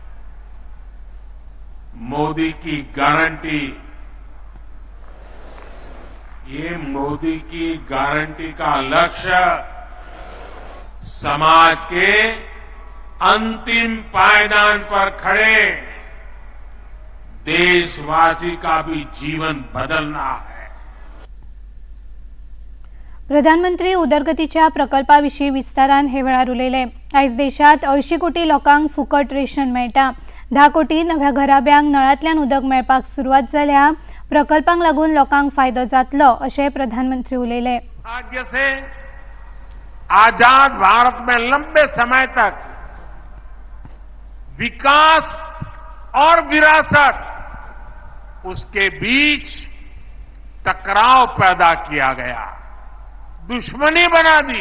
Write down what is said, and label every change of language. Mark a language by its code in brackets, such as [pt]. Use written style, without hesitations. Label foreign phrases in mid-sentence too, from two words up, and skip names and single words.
[hi] मोदी की गारंटी, ये मोदी की गारंटी का लक्ष्य समाज के अंतिम पायदान पर खड़े देशवासी का भी जीवन बदलना है। [kok] प्रधानमंत्री उदरगतीच्या प्रकल्पाविषयी विस्तारान हे वेळार उलयले। आयज देशात 80 कोटी लोकांक फुकट रेशन मेळटा। 10 कोटी नव्या घराब्यांक नळांतल्यान उदक मेळपाक सुरवात जाल्या। प्रकल्पांक लागून लोकांक फायदो जातलो अशें प्रधानमंत्री उलयले। [hi] राज्य से आजाद भारत में लंबे समय तक विकास और विरासत, उसके बीच टकराव पैदा किया गया, दुश्मनी बना दी।